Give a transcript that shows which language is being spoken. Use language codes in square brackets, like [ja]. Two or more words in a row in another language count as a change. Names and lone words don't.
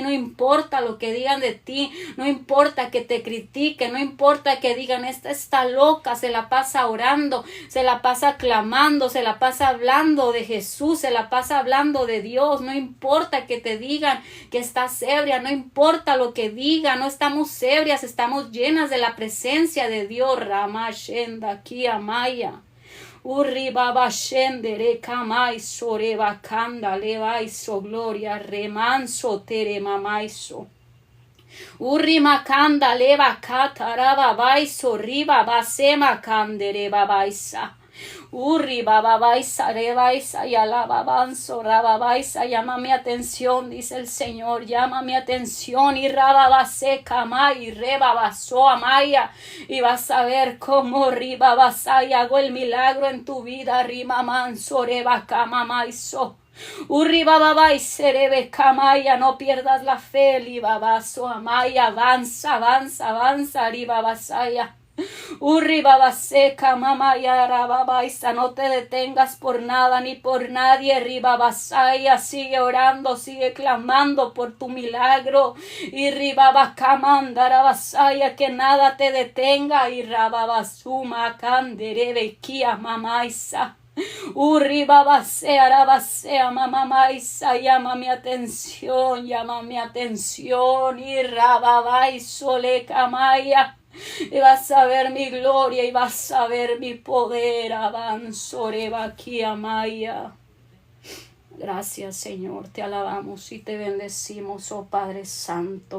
[es] No importa lo que digan de ti, no importa que te critiquen, no importa que digan, esta está loca, se la pasa orando, se la pasa clamando, se la pasa hablando de Jesús, se la pasa hablando de Dios. No importa que te digan que estás ebria, no importa lo que digan, no estamos ebrias, estamos llenas de la presencia de Dios. Rama Shenda Kiamaya Urri Baba Shendere Kamai Soreba Kanda Levaiso Gloria Remanso Tere Mamaiso Urri Makanda Leva Kataraba Baiso Riba Basema Kandere Babaisa Urri bababaisa, rebaisa y alababanzo, rababaisa, llama mi atención, dice el Señor, llama mi atención y rababase kamai, rebabaso amaya, y vas a ver cómo ribabasa y hago el milagro en tu vida, rima manso, reba kamamaiso. Urribaba y serebe camaya, no pierdas la fe, libabaso amaya, avanza, avanza, avanza, arribabasaya. Urribaba seca, mamaya, arababaisa, no te detengas por nada ni por nadie, ribabasaya, sigue orando, sigue clamando por tu milagro, y ribaba camanda, arabasaya, que nada te detenga, y rababasuma, canderebe, kia, mamaisa. Urribabasea, arabasea, mamamaisa, llama mi atención, y rababay, sole, camaya. Y vas a ver mi gloria y vas a ver mi poder. Avanzoreba aquí, amaya. Gracias, Señor, te alabamos y te bendecimos, oh Padre Santo.